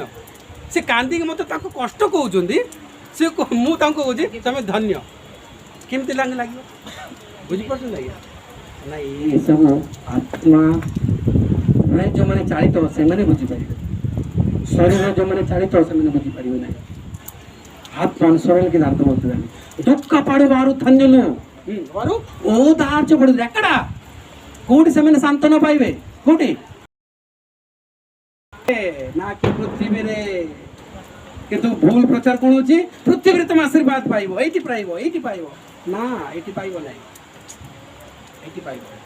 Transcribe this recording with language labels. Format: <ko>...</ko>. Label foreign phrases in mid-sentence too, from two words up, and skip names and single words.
<or>ସେ କାନ୍ଦିକି ମୋତେ ତାଙ୍କୁ କଷ୍ଟ କହୁଛନ୍ତି, ମୁଁ ତାଙ୍କୁ କହୁଛି ତମେ ଧନ୍ୟ। କେମିତି ଲାଗିବ? ବୁଝିପାରୁଛନ୍ତି ଆଜ୍ଞା? ନାଇଁ ଏସବୁ ଆତ୍ମା ଯେଉଁମାନେ ଚାଳିତ ସେମାନେ ବୁଝିପାରିବେ। ଶରୀର ଯୋଉମାନେ ଚାଳିତ ସେମାନେ ବୁଝିପାରିବେ ନାହିଁ।</or> <te>ఆత్మ అనుసరణకి ఇది అర్థమవుతుందండి। దుఃఖపడు వారు ధన్యులు, వారు ఓదార్చబడుతుంది। ఎక్కడ?</te> <or>କୋଉଠି ସେମାନେ ସାନ୍ତ୍ୱନା ପାଇବେ? କୋଉଠି? ନା କି ପୃଥିବୀରେ। କିନ୍ତୁ ଭୁଲ ପ୍ରଚାର କଣ ହଉଛି? ପୃଥିବୀରେ ତମେ ଆଶୀର୍ବାଦ ପାଇବ, ଏଇଠି ପାଇବ, ଏଇଠି ପାଇବ। ନା, ଏଇଠି ପାଇବ ନାହିଁ, ଏଇଠି ପାଇବ।</or>